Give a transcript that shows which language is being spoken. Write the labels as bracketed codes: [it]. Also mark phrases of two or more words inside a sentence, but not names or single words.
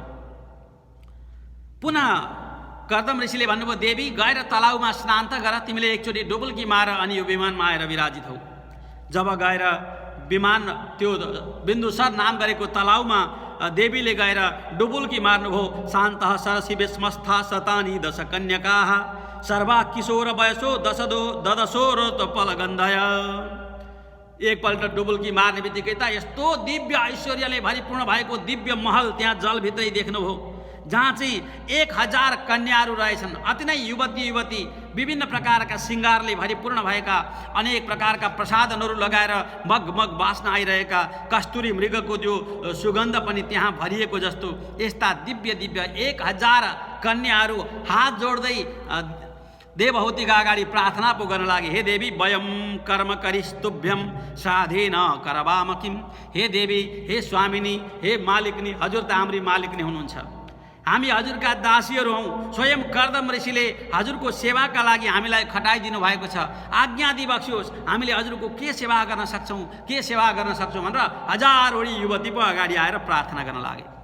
[ne] पुनः कर्दम ऋषिले भन्नुभयो देवी गएर तलाउमा स्नान त गर, तिमीले एकचोटि डुबुल्की मार अनि यो विमानमा आएर विराजित हौ। जब गएर विमान त्यो बिन्दुसर नाम गरेको तलाउमा देवीले गएर डुबुल्की मार्नुभयो। [sa] शान्तः सरसि विस्मस्था शतानि दश कन्यकाः सर्वा किशोर वयसो ददशोरतपलगन्धय। [ne] एकपल्ट डुबुल्की मार्ने बित्तिकै त यस्तो दिव्य ऐश्वर्यले भरिपूर्ण भएको दिव्य महल त्यहाँ जलभित्रै देख्नुभयो, जहाँ चाहिँ 1000 कन्याहरू रहेछन्। अति नै युवती विभिन्न प्रकारका श्रृङ्गारले भरिपूर्ण भएका, अनेक प्रकारका प्रसादनहरू लगाएर मगमग बास्न आइरहेका, कस्तुरी मृगको जो सुगन्ध पनि त्यहाँ भरिएको जस्तो यस्ता दिव्य 1000 कन्याहरू हात जोड्दै देवहूतिका अगाडि प्रार्थना पो गर्न लागे। [sa] हे देवी वयम कर्म करिस्तुभ्यम साधेन करवाम किम। [ne] हे देवी, हे स्वामिनी, हे मालिकनी, हजुर त हाम्री मालिकनी हुनुहुन्छ, हामी हजुरका दासीहरू हौँ। स्वयं कर्दम ऋषिले हजुरको सेवाका लागि हामीलाई खटाइदिनु भएको छ, आज्ञा दिबक्सियोस्, हामीले हजुरको के सेवा गर्न सक्छौँ, के सेवा गर्न सक्छौँ भनेर हजारौँ युवती पो अगाडि आएर प्रार्थना गर्न लागे।